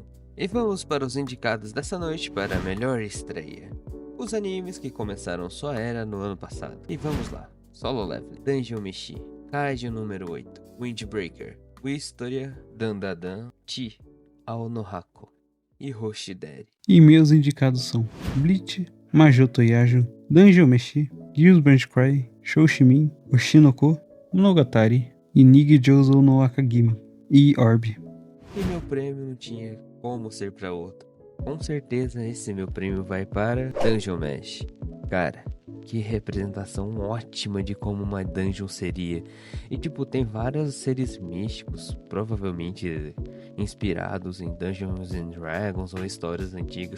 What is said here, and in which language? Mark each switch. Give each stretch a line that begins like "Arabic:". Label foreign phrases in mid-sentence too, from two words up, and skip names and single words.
Portuguese: E vamos para os indicados dessa noite para a melhor estreia. Os animes que começaram sua era no ano passado. E vamos lá. Solo Leveling, Dungeon Meshi, Kaiju número 8, Windbreaker, Wistoria, Dandadan, Chi, Ao no Hako. e Hoshideri. E meus indicados são Bleach, Majoto Yajo, Dungeon Meshi, Gears Cry, Shoshimin, Oshinoko, Monogatari e Nigi Jozo no Akagimi e Orb. E meu prêmio não tinha como ser pra outro. Com certeza esse meu prêmio vai para Dungeon Mesh. Cara, que representação ótima de como uma dungeon seria. E tipo, tem vários seres místicos, provavelmente inspirados em Dungeons and Dragons ou histórias antigas.